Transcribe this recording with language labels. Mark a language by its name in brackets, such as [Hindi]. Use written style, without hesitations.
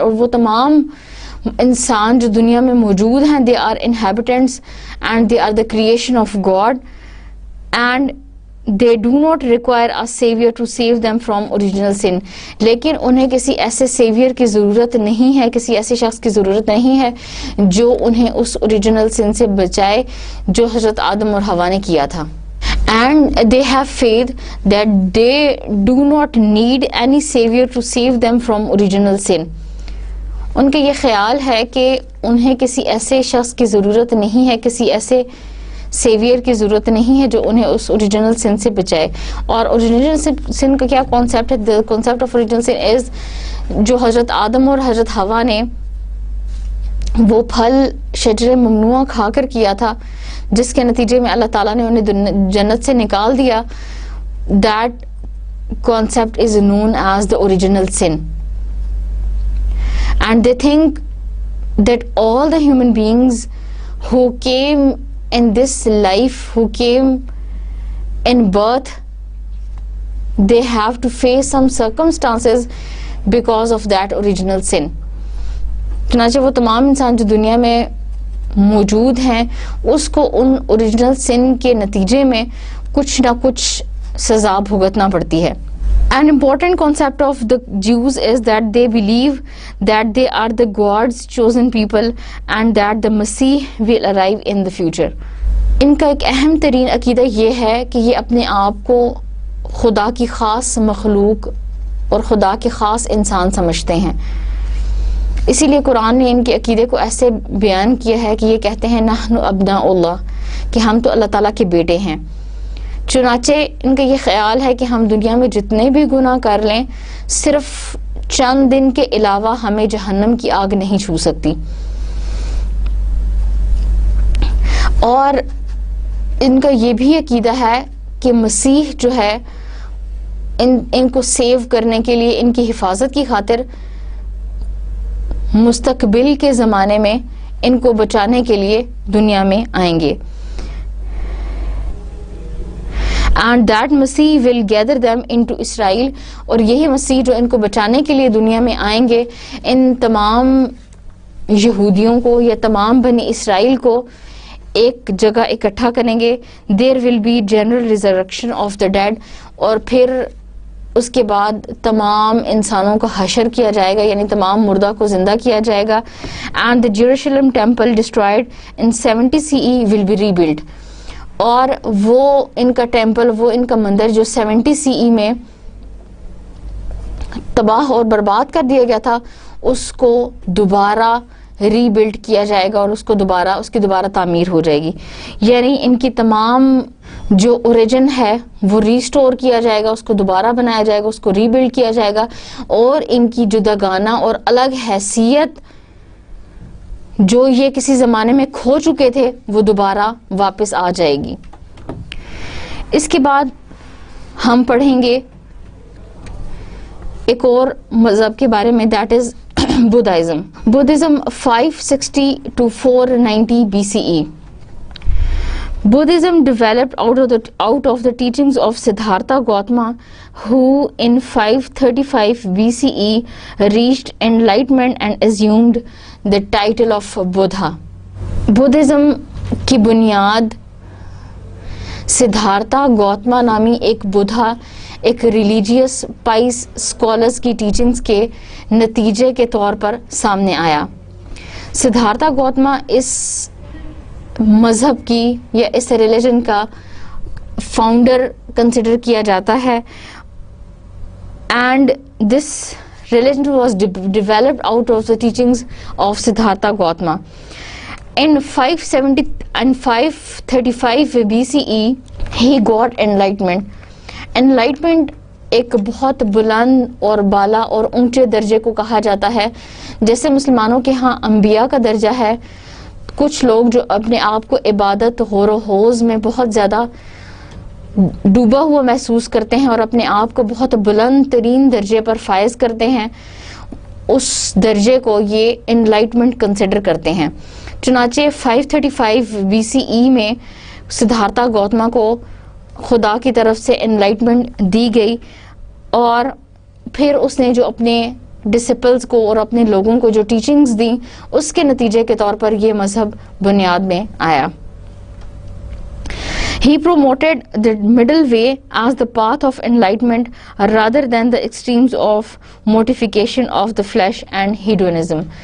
[Urdu] اور وہ تمام انسان جو دنیا میں موجود ہیں [English] they are inhabitants and they are the creation of God and they do not require a savior to save them from original sin. [Urdu] لیکن انہیں کسی ایسے سیویئر کی ضرورت نہیں ہے، کسی ایسے شخص کی ضرورت نہیں ہے جو انہیں اس اوریجنل سن سے بچائے جو حضرت آدم اور حوا نے کیا تھا. [English] And they have faith that they do not need any savior to save them from original sin. [Urdu] ان کا یہ خیال ہے کہ انہیں کسی ایسے شخص کی ضرورت نہیں ہے، کسی ایسے سیویئر کی ضرورت نہیں ہے جو انہیں اس اوریجنل سن سے بچائے. اور اوریجنل سن کا کیا کانسیپٹ ہے؟ [English] The concept of original sin is [Urdu] جو حضرت آدم اور حضرت حوا نے وہ پھل شجر ممنوع کھا کر کیا تھا، جس کے نتیجے میں اللہ تعالیٰ نے انہیں جنت سے نکال دیا. [English] That concept is known as the original sin. And they think that all the human beings who came in this life, who came in birth, they have to face some circumstances because of that original sin. [Urdu] چنانچہ وہ تمام انسان جو دنیا میں موجود ہیں اس کو ان اوریجنل سن کے نتیجے میں کچھ نہ کچھ سزا بھگتنا پڑتی ہے. [English] An important concept of the Jews is that they believe that they are the God's chosen people and that the Messiah will arrive in the future. [Urdu] ان کا ایک اہم ترین عقیدہ یہ ہے کہ یہ اپنے آپ کو خدا کی خاص مخلوق اور خدا کے خاص انسان سمجھتے ہیں. اسی لیے قرآن نے ان کے عقیدے کو ایسے بیان کیا ہے کہ یہ کہتے ہیں نحن ابناء اللہ، کہ ہم تو اللہ تعالیٰ کے بیٹے ہیں. چنانچہ ان کا یہ خیال ہے کہ ہم دنیا میں جتنے بھی گناہ کر لیں صرف چند دن کے علاوہ ہمیں جہنم کی آگ نہیں چھو سکتی. اور ان کا یہ بھی عقیدہ ہے کہ مسیح جو ہے ان کو سیو کرنے کے لیے، ان کی حفاظت کی خاطر مستقبل کے زمانے میں ان کو بچانے کے لیے دنیا میں آئیں گے. [English] And that Masih will gather them into Israel. [Urdu] اور یہی مسیح جو ان کو بچانے کے لیے دنیا میں آئیں گے ان تمام یہودیوں کو یا تمام بنی اسرائیل کو ایک جگہ اکٹھا کریں گے. [English] There will be general resurrection of the dead. [Urdu] اور پھر اس کے بعد تمام انسانوں کا حشر کیا جائے گا، یعنی تمام مردہ کو زندہ کیا جائے گا. [English] And the Jerusalem temple destroyed in 70 CE will be rebuilt. [Urdu] اور وہ ان کا ٹیمپل، وہ ان کا مندر جو 70 CE میں تباہ اور برباد کر دیا گیا تھا اس کو دوبارہ ری بلڈ کیا جائے گا اور اس کی دوبارہ تعمیر ہو جائے گی. یعنی ان کی تمام جو اوریجن ہے وہ ریسٹور کیا جائے گا، اس کو دوبارہ بنایا جائے گا، اس کو ری بلڈ کیا جائے گا، اور ان کی جداگانہ اور الگ حیثیت جو یہ کسی زمانے میں کھو چکے تھے وہ دوبارہ واپس آ جائے گی. اس کے بعد ہم پڑھیں گے ایک اور مذہب کے بارے میں، [English] That is Buddhism. [Urdu] Buddhism 560 to 490 BCE. [English] Buddhism developed out of the teachings of Siddhartha Gautama, who in 535 BCE reached enlightenment and assumed the title of Buddha. [Urdu] Buddhism کی بنیاد سدھارتھا گوتما نامی ایک بدھا ایک ریلیجیس پائس اسکالرس کی ٹیچنگز کے نتیجے کے طور پر سامنے آیا. سدھارتھا گوتما اس مذہب کی یا اس ریلیجن کا فاؤنڈر کنسیڈر کیا جاتا ہے, [English] And this religion was developed out of the teachings of Siddhartha Gautama. In 535 BCE, he got enlightenment. [Urdu] Enlightenment ایک بہت بلند اور بالا اور اونچے درجے کو کہا جاتا ہے. جیسے مسلمانوں کے ہاں انبیاء کا درجہ ہے, کچھ لوگ جو اپنے آپ کو عبادت غور و خوض میں بہت زیادہ ڈوبا ہوا محسوس کرتے ہیں اور اپنے آپ کو بہت بلند ترین درجے پر فائز کرتے ہیں, اس درجے کو یہ انلائٹمنٹ کنسیڈر کرتے ہیں. چنانچہ 535 BCE میں سدھارتھا گوتما کو خدا کی طرف سے انلائٹمنٹ دی گئی, اور پھر اس نے جو اپنے ڈسپلز کو اور اپنے لوگوں کو جو ٹیچنگز دیں, اس کے نتیجے کے طور پر یہ مذہب بنیاد میں آیا. [English] He promoted the middle way as the path of enlightenment rather than the extremes of mortification of the flesh and hedonism.